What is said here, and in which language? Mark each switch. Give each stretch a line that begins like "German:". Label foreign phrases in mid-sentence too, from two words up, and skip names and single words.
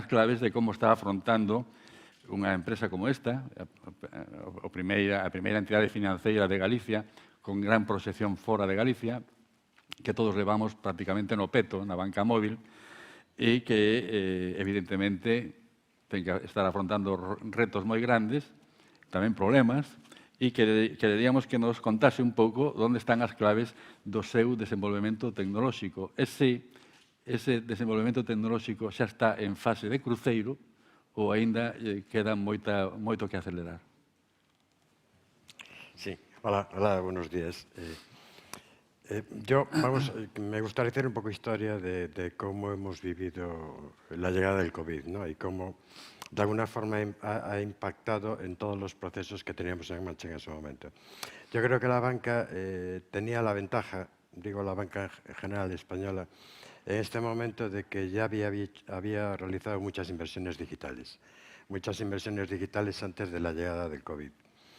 Galician: claves de como está afrontando unha empresa como esta, a primeira entidade financeira de Galicia, con gran proxección fora de Galicia, que todos levamos prácticamente no peto, na banca móvil, e que, evidentemente, ten que estar afrontando retos moi grandes, tamén problemas, e quereríamos que nos contase un pouco onde están as claves do seu desenvolvemento tecnolóxico. Ese desenvolvemento tecnolóxico xa está en fase de cruceiro ou aínda queda moito que acelerar?
Spanish: Sí, hola, buenos días. Me gustaría hacer un poco historia de cómo hemos vivido la llegada del COVID, ¿no? Y cómo de alguna forma ha impactado en todos los procesos que teníamos en marcha en ese momento. Yo creo que la banca tenía la ventaja, digo la banca general española, en este momento de que ya había realizado muchas inversiones digitales antes de la llegada del COVID.